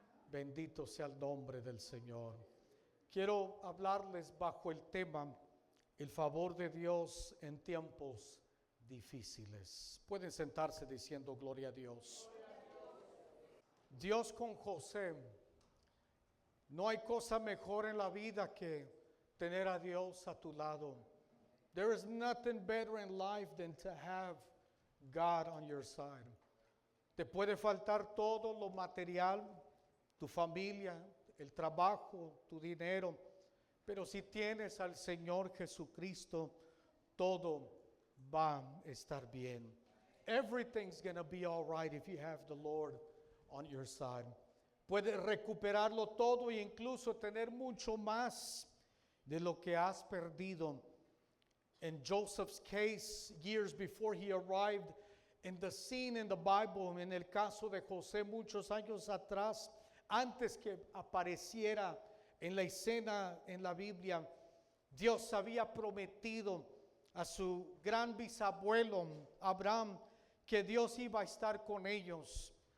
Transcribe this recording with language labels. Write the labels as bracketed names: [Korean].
[Spanish] Bendito sea el nombre del Señor. Quiero hablarles bajo el tema: el favor de Dios en tiempos difíciles. Pueden sentarse diciendo gloria a Dios. Dios con José. No hay cosa mejor en la vida que tener a Dios a tu lado. [English] There is nothing better in life than to have God on your side. [Spanish] Te puede faltar todo lo material, tu familia, el trabajo, tu dinero, pero si tienes al Señor Jesucristo, todo va a estar bien. [English] Everything's going to be all right if you have the Lord on your side. [Spanish] Puedes recuperarlo todo e incluso tener mucho más de lo que has perdido. [English] In Joseph's case, years before he arrived in the scene in the Bible, [Spanish] en el caso de José, muchos años atrás, antes que apareciera en la escena en la Biblia, Dios había prometido a su gran bisabuelo Abraham que Dios iba a estar con ellos.